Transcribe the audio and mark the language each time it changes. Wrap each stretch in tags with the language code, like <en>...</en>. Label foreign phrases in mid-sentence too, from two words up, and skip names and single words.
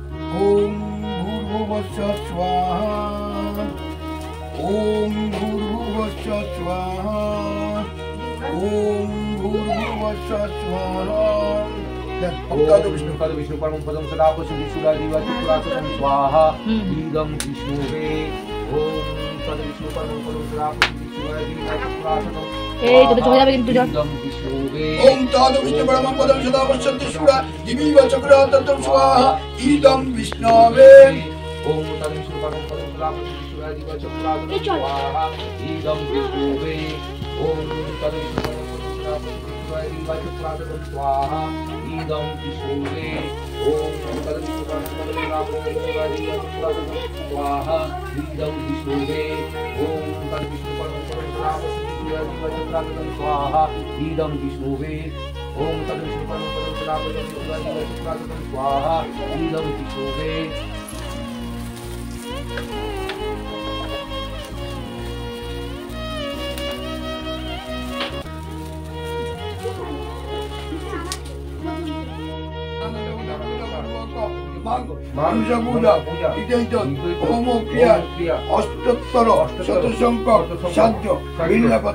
<sa>ওম ভূর্ভুবস্সঃ স্বাহা ওম ভূর্ভুবস্সঃ স্বাহা ওম ভূর্ভুবস্সঃ স্বাহা। ओम विष्णु परमं पदं सदा पश्यति सुरादिवा चक्रासनं स्वाहा इदं विष्णुवे। ओम विष्णु परमं पदं सदा पश्यति सुरादिवा चक्रासनं</sa> <bn>এই তোকে চলে যাবে কিন্তু</bn> <sa>इदं विष्णुवे। ओम विष्णु परमं पदं सदा पश्यति सुरादिवा चक्रासनं स्वाहा इदं विष्णुवे। ओम विष्णु परमं पदं सदा पश्यति सुरादिवा चक्रासनं स्वाहा इदं विष्णुवे। ओम विष्णु परमं पदं सदा पश्यति सुरादिवा चक्रासनं स्वाहा इदं विष्णुवे। ओम विष्णु परमं पदं सदा पश्यति सुरादिवा चक्रासनं स्वाहा इदं विष्णुवे। ओम विष्णु परमं पदं सदा पश्यति सुरादिवा चक्रासनं स्वाहा इदं विष्णुवे। ओम विष्णु परमं पदं सदा पश्यति सुरादिवा चक्रासनं स्वाहा इदं विष्णुवे। মানুষা পূজা ইত্যাদি হোম ক্রিয়া অষ্টোত্তর শতসংখ্যক সাধ্য বিল্লাপত্র।</sa>